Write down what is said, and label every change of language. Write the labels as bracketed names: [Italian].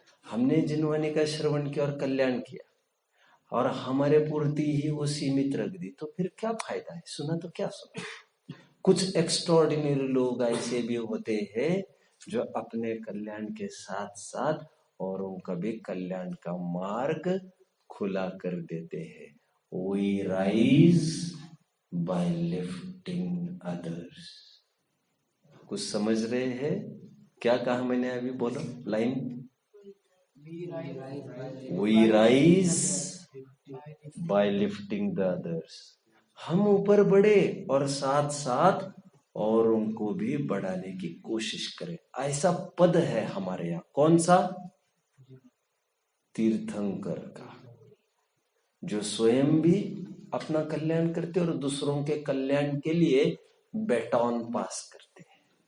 [Hindi] हमने जिनवानी का श्रवण किया और कल्याण किया और हमारे पूर्ति ही वो सीमित रख दी, तो फिर क्या फायदा है? सुना तो क्या सुना। कुछ एक्स्ट्रॉर्डिनरी लोग ऐसे भी होते हैं जो अपने कल्याण के साथ साथ औरों का भी कल्याण का मार्ग खुला कर देते हैं। [English] We rise by lifting others। [Hindi] कुछ समझ रहे हैं? क्या कहा मैंने अभी? बोलो line. [English] We rise by lifting the others। [Hindi] हम ऊपर बढ़े और साथ साथ औरों को भी बढ़ाने की कोशिश करें। ऐसा पद है हमारे यहाँ। कौन सा? तीर्थंकर का, जो स्वयं भी अपना कल्याण करते और दूसरों के कल्याण के लिए बैटॉन पास करते हैं।